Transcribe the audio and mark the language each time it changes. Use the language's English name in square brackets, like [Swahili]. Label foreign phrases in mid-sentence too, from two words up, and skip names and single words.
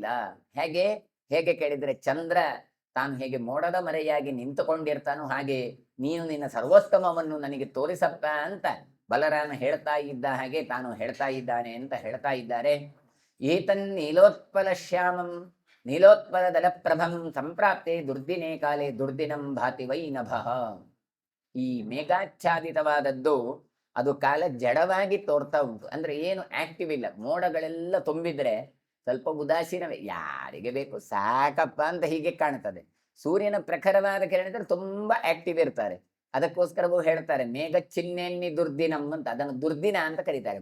[Kannada] ಹೇಗೆ ಹೇಗೆ ಕೇಳಿದ್ರೆ, ಚಂದ್ರ ತಾನು ಹೇಗೆ ಮೋಡದ ಮರೆಯಾಗಿ ನಿಂತುಕೊಂಡಿರ್ತಾನೋ ಹಾಗೆ ನೀನು ನಿನ್ನ ಸರ್ವೋತ್ತಮವನ್ನು ನನಗೆ ತೋರಿಸಪ್ಪ ಅಂತ ಬಲರಾಮ ಹೇಳ್ತಾ ಇದ್ದ ಹಾಗೆ ತಾನು ಹೇಳ್ತಾ ಇದ್ದಾನೆ ಅಂತ ಹೇಳ್ತಾ ಇದ್ದಾರೆ. [Sanskrit] ಏತನ್ ನೀಲೋತ್ಪಲ ಶ್ಯಾಮಂ ನೀಲೋತ್ಪಲ ದಲಪ್ರಭಂ ಸಂಪ್ರಾಪ್ತೆ ದುರ್ದಿನೇ ಕಾಲೇ ದುರ್ದಿನಂ ಭಾತಿ ವೈ ನಭಃ. [Kannada] ಈ ಮೇಘಾಚ್ಛಾದಿತವಾದದ್ದು ಅದು ಕಾಲ ಜಡವಾಗಿ ತೋರ್ತಾ ಉಂಟು. ಅಂದ್ರೆ ಏನು ಆಕ್ಟಿವ್ ಇಲ್ಲ, ಮೋಡಗಳೆಲ್ಲ ತುಂಬಿದ್ರೆ ಸ್ವಲ್ಪ ಉದಾಸೀನವೇ, ಯಾರಿಗೆ ಬೇಕು ಸಾಕಪ್ಪ ಅಂತ ಹೀಗೆ ಕಾಣ್ತದೆ. ಸೂರ್ಯನ ಪ್ರಖರವಾದ ಕಿರಣ ತುಂಬಾ ಆಕ್ಟಿವ್ ಇರ್ತಾರೆ, ಅದಕ್ಕೋಸ್ಕರವೂ ಹೇಳ್ತಾರೆ ಮೇಘ ಚಿಹ್ನೆನ್ನಿ ದುರ್ದಿನಂ ಅಂತ, ಅದನ್ನು ದುರ್ದಿನ ಅಂತ ಕರೀತಾರೆ.